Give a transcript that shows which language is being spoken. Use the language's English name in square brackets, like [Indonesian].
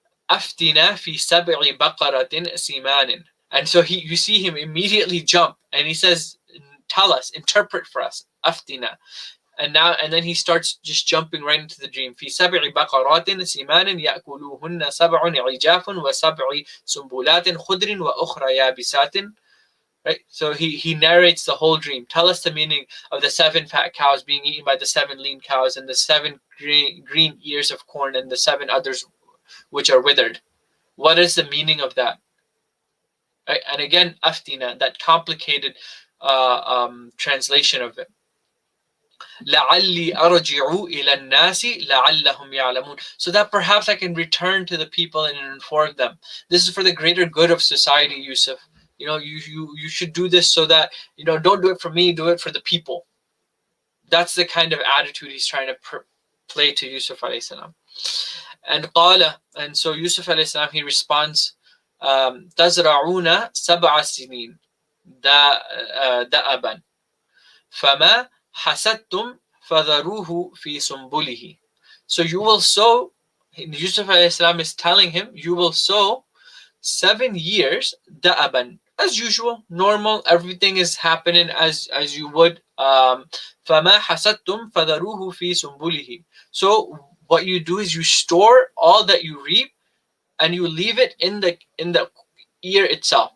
[Arabic] Aftina fi sab'i baqaratin simanin. [English] And so you see him immediately jump, and he says, tell us, interpret for us. Aftina. And then he starts just jumping right into the dream. [Arabic] في سبع بقرات سمان يأكلوهن سبع عجاف وسبع سنبلات خضر وأخرى يابسات. [English] Right? So he narrates the whole dream. Tell us the meaning of the 7 fat cows being eaten by the 7 lean cows, and the 7 green ears of corn, and the 7 others which are withered. What is the meaning of that? Right? And again, aftina, that complicated translation of it. [Arabic] لَعَلِّي أَرْجِعُ إِلَى النَّاسِ لَعَلَّهُمْ يَعْلَمُونَ. [English] So that perhaps I can return to the people and inform them. This is for the greater good of society, Yusuf. You should do this so that, don't do it for me, do it for the people. That's the kind of attitude he's trying to play to Yusuf alayhi salam. And so Yusuf alayhi salam, he responds, [Arabic] تَزْرَعُونَ سَبْعَ سِنِينَ دَأَبًا فَمَا حَسَدْتُمْ فَذَرُوهُ فِي سُنْبُلِهِ. [English] So you will sow, Yusuf alayhi salam is telling him, you will sow 7 years da'aban, as usual, normal, everything is happening as you would. [Arabic] فَمَا حَسَدْتُمْ فَذَرُوهُ فِي سُنْبُلِهِ. [English] So what you do is you store all that you reap, and you leave it in the ear itself.